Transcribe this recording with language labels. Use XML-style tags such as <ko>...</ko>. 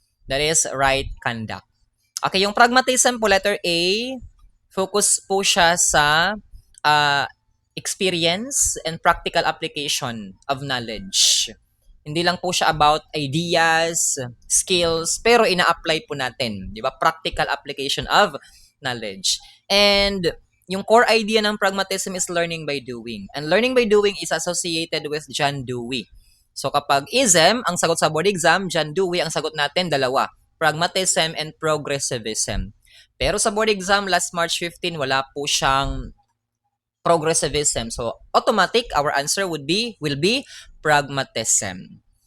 <en>That is right conduct. Okay, yung pragmatism po, letter A, focus po siya sa experience and practical application of knowledge.</en> <tl>Hindi lang po siya about ideas, skills, pero ina-apply po natin, di ba?</tl> <en>Practical application of knowledge. And yung core idea ng pragmatism is learning by doing. And learning by doing is associated with John Dewey.</en> <tl>So kapag ism, ang sagot sa board exam, John Dewey, ang sagot natin, dalawa. Pragmatism and progressivism. Pero sa board exam, last March 15, wala po siyang progressivism.</tl> <en>So, automatic, our answer will be pragmatism.</en>